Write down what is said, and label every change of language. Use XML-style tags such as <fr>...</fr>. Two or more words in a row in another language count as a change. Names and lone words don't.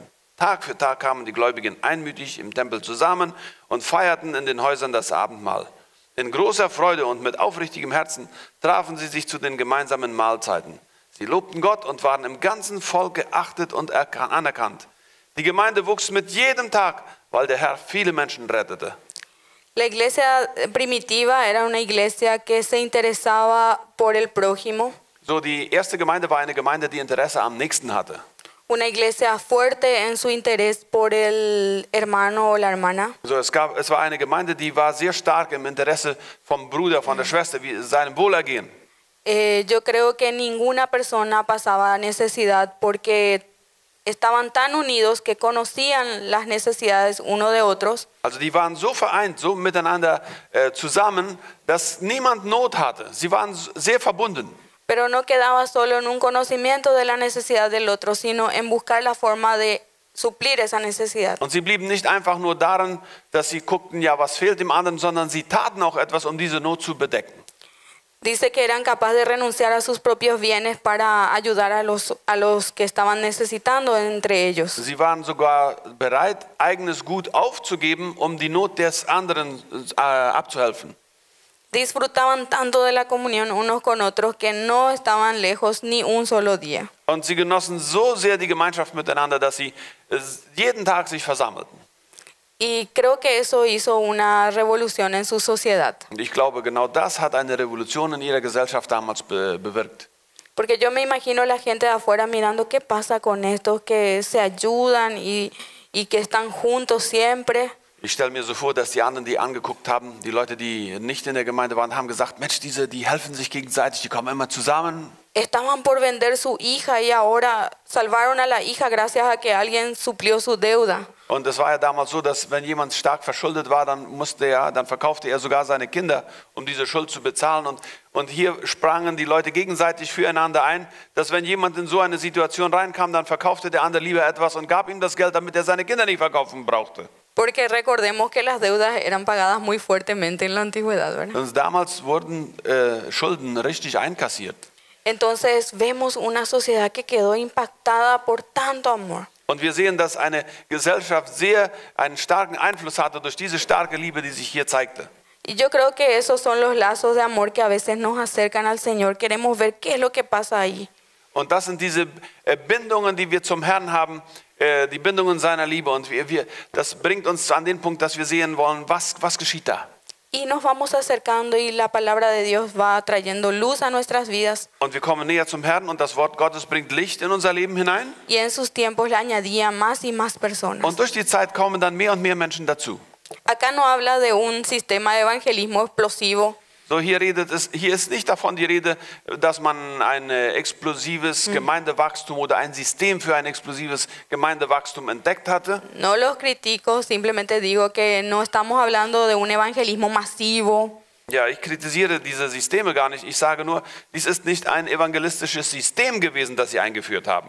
<de>Tag für Tag kamen die Gläubigen einmütig im Tempel zusammen und feierten in den Häusern das Abendmahl. In großer Freude und mit aufrichtigem Herzen trafen sie sich zu den gemeinsamen Mahlzeiten. Sie lobten Gott und waren im ganzen Volk geachtet und anerkannt. Die Gemeinde wuchs mit jedem Tag, weil der Herr viele Menschen rettete.</de> <es>La iglesia primitiva era una iglesia que se interesaba por el prójimo.</es> <de>So, die erste Gemeinde war eine Gemeinde, die Interesse am Nächsten hatte.</de> <es>Una iglesia fuerte en su interés por el hermano o la hermana.</es> <de>So, es war eine Gemeinde, die war sehr stark im Interesse vom Bruder, von der Schwester, wie seinem</de> <es>Yo creo que ninguna persona pasaba necesidad porque estaban tan unidos que conocían las necesidades uno de otros.</es> <de>Also die waren so vereint, so miteinander zusammen, dass niemand Not hatte. Sie waren sehr verbunden.</de> <es>Pero no quedaba solo en un conocimiento de la necesidad del otro, sino en buscar la forma de suplir esa necesidad.</es> <de>Und sie blieben nicht einfach nur daran, dass sie guckten, ja, was fehlt dem anderen, sondern sie taten auch etwas, um diese Not zu bedecken.</de> <es>Dice que eran capaces de renunciar a sus propios bienes para ayudar a los que estaban necesitando entre ellos.</es> <de>Sie waren sogar bereit, eigenes Gut aufzugeben, um die Not des anderen abzuhelfen.</de> <es>Disfrutaban tanto de la comunión unos con otros que no estaban lejos ni un solo día.</es> <de>Und sie genossen so sehr die Gemeinschaft miteinander, dass sie jeden Tag sich versammelten.</de> <es>Y creo que eso hizo una revolución en su sociedad.</es> <de>Und ich glaube, genau das hat eine Revolution in ihrer Gesellschaft damals bewirkt.</de> <es>Porque yo me imagino la gente de afuera mirando qué pasa con estos que se ayudan y que están juntos siempre.</es> <de>Ich stelle mir so vor, dass die anderen, die angeguckt haben, die Leute, die nicht in der Gemeinde waren, haben gesagt, Mensch, die helfen sich gegenseitig, die kommen immer zusammen.</de> <es>Estaban por vender su hija y ahora salvaron a la hija gracias a que alguien suplió su deuda.</es> <de>Und es war ja damals so, dass wenn jemand stark verschuldet war, dann verkaufte er sogar seine Kinder, um diese Schuld zu bezahlen. Und hier sprangen die Leute gegenseitig füreinander ein, dass wenn jemand in so eine Situation reinkam, dann verkaufte der andere lieber etwas und gab ihm das Geld, damit er seine Kinder nicht verkaufen brauchte.</de> <es>Porque recordemos que las deudas eran pagadas muy fuertemente en la antigüedad, ¿verdad?</es> <de>Und damals wurden Schulden richtig einkassiert.</de> <es>Entonces vemos una sociedad que quedó impactada por tanto amor.</es> <de>Und wir sehen, dass eine Gesellschaft einen starken Einfluss hatte durch diese starke Liebe, die sich hier zeigte.</de> <es>Y yo creo que esos son los lazos de amor que a veces nos acercan al Señor. Queremos ver qué es lo que pasa ahí.</es> <de>Und das sind diese Bindungen, die wir zum Herrn haben, die Bindungen seiner Liebe. Und das bringt uns an den Punkt, dass wir sehen wollen, was geschieht da.</de> <es>Y nos vamos acercando y la palabra de Dios va trayendo luz a nuestras vidas.</es> <de>Und wir kommen näher zum Herrn und das Wort Gottes bringt Licht in unser Leben hinein.</de> <es>Y en sus tiempos le añadía más y más personas.</es> <de>Und durch die Zeit kommen dann mehr und mehr Menschen dazu.</de> <es>Acá no habla de un sistema de evangelismo explosivo.</es> <de>So, hier ist nicht davon die Rede, dass man ein explosives Gemeindewachstum oder ein System für ein explosives Gemeindewachstum entdeckt hatte.</de> <es>No los critico, simplemente digo que no estamos hablando de un evangelismo masivo.</es> <de>Ja, ich kritisiere diese Systeme gar nicht. Ich sage nur, dies ist nicht ein evangelistisches System gewesen, das sie eingeführt haben.</de>